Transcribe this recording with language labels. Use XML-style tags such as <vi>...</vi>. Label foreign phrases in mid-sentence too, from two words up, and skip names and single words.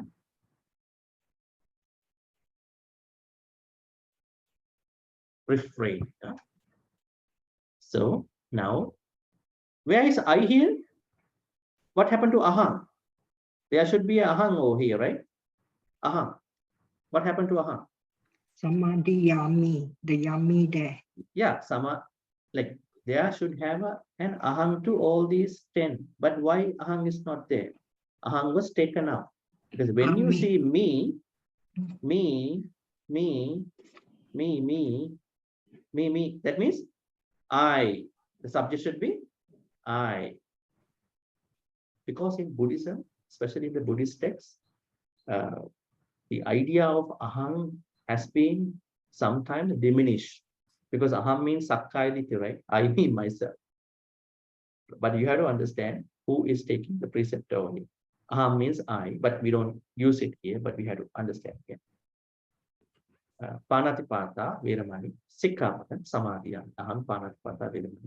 <en>Refrain. So now, where is I here? What happened to aham? There should be aham over here, right? Aham. What happened to aham?</en> <pi>Samadhi yami,</pi> <en>the yami there. Yeah, like there should have an aham to all these 10. But why aham is not there? ahang was taken out. Because when you me. see me, me, me, that means I. The subject should be I. Because in Buddhism, especially in the Buddhist texts, the idea of aham has been sometimes diminished. Because aham means</en> <pi>sakkaya ditthi,</pi> <en>right? I mean myself. But you have to understand who is taking the precept over here. Aham means I, but we don't use it here, but we have to understand here.</en> <pi>Panatipata, Veramani, Sikkhapada, Samadhiya, aham Panatipata, Veramani.</pi>